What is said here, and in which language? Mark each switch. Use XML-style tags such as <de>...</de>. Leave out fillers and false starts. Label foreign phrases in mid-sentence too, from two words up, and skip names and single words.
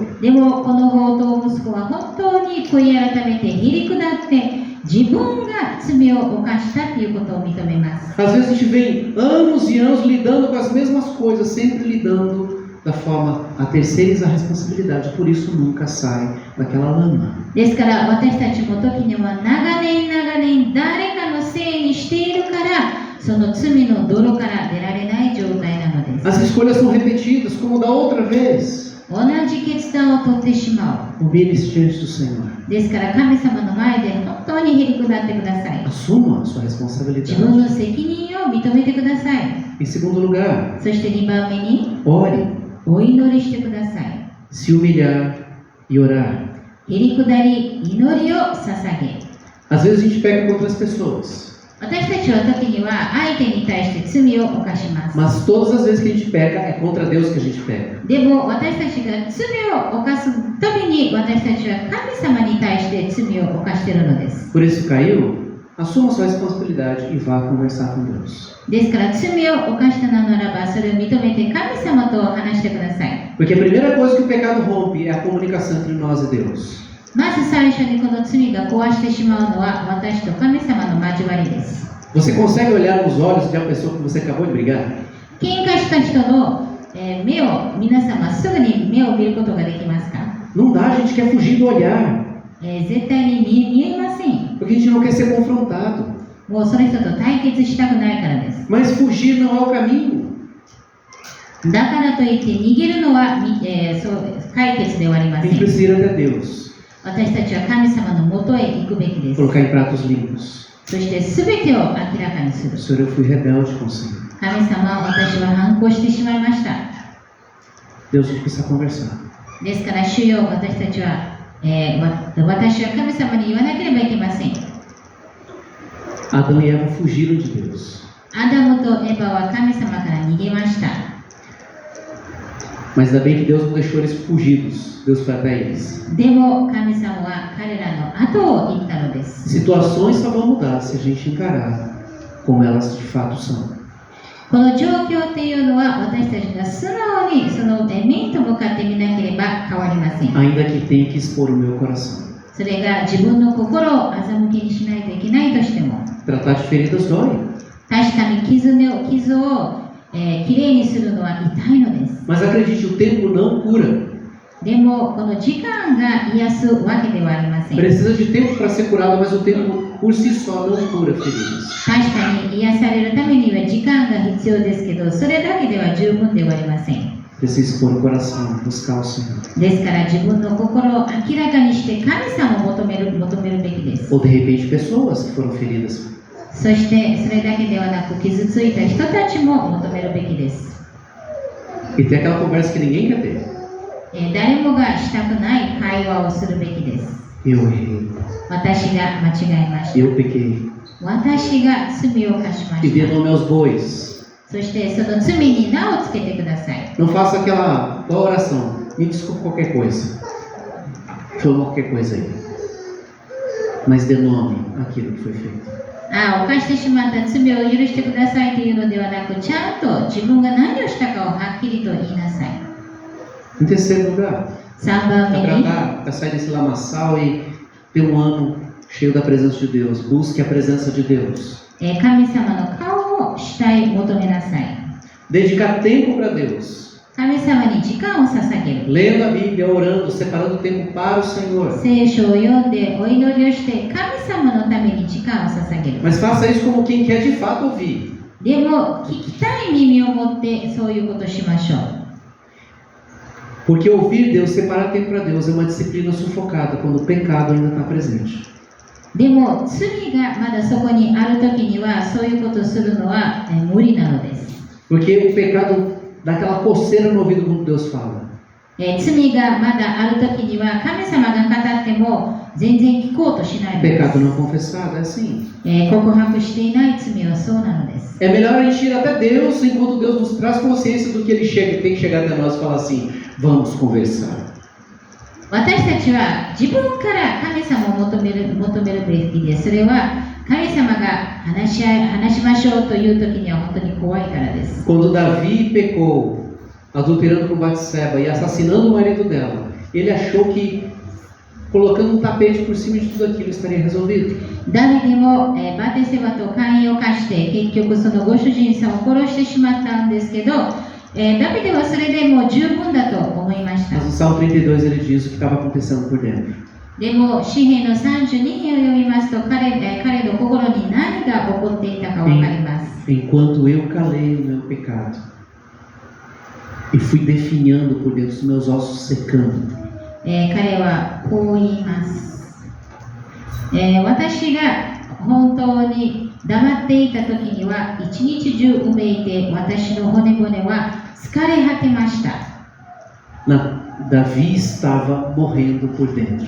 <ja>でもこの放蕩息子は本当に悔い改めてへり下って自分が罪を犯したということを認めます。</ja> <pt>Às vezes a gente vem anos e anos lidando com as mesmas coisas, sempre lidando da forma a terceirizar a responsabilidade, por isso nunca sai daquela lama.</pt> <ja>ですから私たちも時には長年誰かのせいにしているからその罪の泥から出られない状態なのです。</ja> <pt>As escolhas são repetidas, como da outra vez.</pt> <ja>同じ決断を取ってしまう。</ja> <pt>Humilhe-se diante do Senhor.</pt> <ja>ですから神様の前で本当にへり下ってください。</ja> <pt>Assuma a sua</pt> <ja>自</ja> <pt>responsabilidade.</pt> <ja>分の責任を認めてください。</ja> <pt>Em segundo lugar,</pt> <ja>そして2番目に</ja> <pt>ore,</pt> <ja>お祈りしてください。</ja> <pt>se humilhar e orar.</pt> <ja>へり下り、祈りを捧げ。</ja> <pt>Às vezes a gente peca contra as pessoas.</pt> <ja>私たちは時には相手に対して罪を犯します。</ja> <pt>Mas todas as vezes que a gente peca, é contra Deus que a gente peca.</pt> <ja>でも私たちが罪を犯すたびに私たちは神様に対して罪を犯しているのです。</ja> <pt>Por isso caiu, assuma sua responsabilidade e vá conversar com Deus.</pt> <ja>ですから罪を犯したのならばそれを認めて神様と話してください。</ja> <pt>Porque a primeira coisa que o pecado rompe é a comunicação entre nós e Deus.</pt> <ja>まず最初にこの罪が壊してしまうのは私と神様の交わりです。</ja> <pt>Você consegue olhar nos olhos de uma pessoa que você acabou de brigar?</pt> <ja>喧嘩した人の目を皆様すぐに目を見ることができますか？</ja> <pt>Não dá, a gente quer fugir do olhar.</pt> <ja>絶対に見えません。</ja> <pt>Porque a gente não quer ser confrontado.</pt> <ja>もうその人と対決したくないからです。</ja> <pt>Mas fugir não é o caminho.</pt> <ja>だからといって逃げるのは、そう解決ではありま</ja> <pt>A</pt> <ja>せ</ja> <pt>gente</pt> <ja>ん。</ja> <pt>precisa ir até Deus.</pt> <ja>私たちは神様のもとへ行くべきです。</ja> <pt>Colocar em pratos limpos.</pt> <ja>そして全てを明らかにする。</ja> <pt>Senhor, eu fui rebelde com o Senhor.</pt> <ja>神様、私は反抗してしまいました。</ja> <pt>Deus, a gente precisa conversar.</pt> <ja>ですから、主よ、私たちは、私は神様に言わなければいけません。</ja> <pt>Adão e Eva fugiram de Deus.</pt> <ja>アダムとエバは神様から逃げました。</ja> <pt>Mas ainda bem que Deus não deixou eles fugidos. Deus foi até eles.</pt> <ja>でも神様は彼らの後を行ったのです。</ja> <pt>Situações só vão mudar se a gente encarar como elas de fato são.</pt> <ja>この状況っていうのは私たちが素直にその面と向かって見なければ変わりません。</ja> <pt>Ainda que tenha que expor o meu coração.</pt> <ja>それが自分の心を欺きにしないといけないとしても、</ja> <pt>Tratar de feridas dói.</pt> <ja>確かに傷をきれいにするのは痛いのです。</ja> <pt>Mas acredite, o tempo não cura.</pt> <ja>でもこの時間が癒すわけではありません。</ja> <pt>Precisa de tempo para ser curado, mas o tempo por si só não cura feridas.</pt> <ja>確かに癒されるためには時間が必要ですけど、それだけでは十分ではありません。</ja> <pt>Precisa expor o coração, buscar o Senhor.</pt> <ja>ですから自分の心を明らかにして神様を求めるべきです。</ja> <pt>Ou de repente pessoas que foram feridas.</pt> <ja>そしてそれだけではなく傷ついた人たちも求めるべきです。</ja> <pt>E tem aquela conversa que ninguém quer ter.</pt> <ja>誰もがしたくない会話をするべきです。</ja> <pt>Eu errei.</pt> <ja>私が間違えました。</ja> <pt>Eu pequei.</pt> <ja>私が罪を犯しま</ja> <pt>E</pt> <ja>し</ja> <pt>dê</pt> <ja>た。</ja> <pt>nome aos bois.</pt> <ja>そしてその罪に名をつけてください。</ja> <pt>Não faça aquela oração. Me desculpe qualquer coisa. Chama qualquer coisa aí. Mas dê nome àquilo que foi feito.</pt> <ja>犯してしまった罪を許してくださいというのではなく、ちゃんと自分が何をしたかをはっきりと言いなさい。</ja> <pt>Em terceiro lugar,</pt> <ja>3 番目に、</ja> <pt>para sair desse lamaçal e ter um ano cheio da presença de Deus. Busque a presença de Deus.</pt> <ja>神様の顔をしたい求めなさい。</ja> <pt>Dedicar tempo para Deus.</pt> <ja>神様に時間を捧げる。</ja> <pt>Lendo a Bíblia, orando, separando tempo para o Senhor.</pt> <ja>聖書を読んでお祈りをして神様のために時間を捧げる。</ja> <pt>Mas faça isso como quem quer de fato ouvir.</pt> <ja>でも聞きたい耳を持ってそういうことをしましょう。</ja> <pt>Porque ouvir Deus, separar tempo para Deus é uma disciplina sufocada quando o pecado ainda está presente.</pt> <ja>でも罪がまだそこにあるときにはそういうことをするのは無理なのです。</ja> <pt>Porque o pecado dá aquela coceira no ouvido quando Deus fala.</pt> <ja>罪がまだあるときには神様が語っても全然聞こうとしないのです。</ja> <pt>Pecado não confessado é assim.</pt> <ja>告白していない罪はそうなのです。</ja> <pt>É melhor a gente ir até Deus enquanto Deus nos traz consciência do que Ele chega, tem que chegar até nós e falar assim: vamos conversar.</pt> <ja>私たちは自分から神様を求めるべきです。それは神様が話しましょうという時には本当に怖いからです。</ja> <pt>Quando Davi pecou, adulterando com Batseba e assassinando o marido dela, ele achou que colocando um tapete por cima de tudo aquilo estaria resolvido.</pt> <ja>ダビデもバテセバと姦淫を犯して結局そのご主人さんを殺してしまったんですけど、ダビデはそれでもう十分だと思いました。</ja> <pt>Mas no Salmo 32 ele diz o que estava acontecendo por dentro.</pt> <ja>でも詩篇の32編を読みますと彼の心に何が起こっていたか分かります。</ja> <pt>Enquanto eu calei o meu pecado e fui definhando por dentro, os meus ossos secando.</pt> <ja>彼はこう言います。私が本当に黙っていた時には一日中うめいて私の骨々は疲れ果てました。</ja> <pt>Davi estava morrendo por dentro.</pt>